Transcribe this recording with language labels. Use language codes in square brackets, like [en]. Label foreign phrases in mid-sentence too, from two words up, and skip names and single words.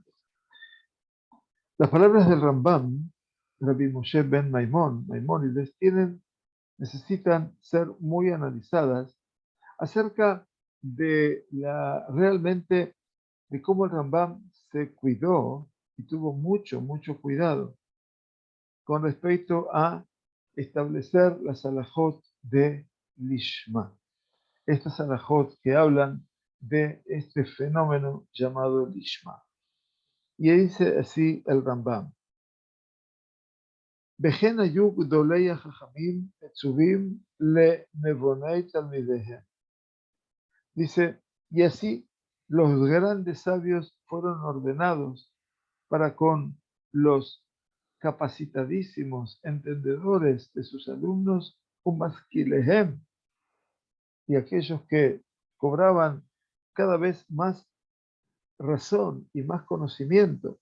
[es] Las palabras del Rambam, Rabbi Moshe ben Maimónides, necesitan ser muy analizadas acerca de realmente de cómo el Rambam se cuidó y tuvo mucho cuidado con respecto a establecer las alajot de Lishma. Estas alajot que hablan de este fenómeno llamado Lishma. Y dice así el Rambam. [he] בכן היו גדולי החכמים עצובים לנבוני תלמידיהם. [es] Dice, y así los grandes sabios fueron ordenados para con los capacitadísimos entendedores de sus alumnos, umaskilehem, y aquellos que cobraban cada vez más razón y más conocimiento.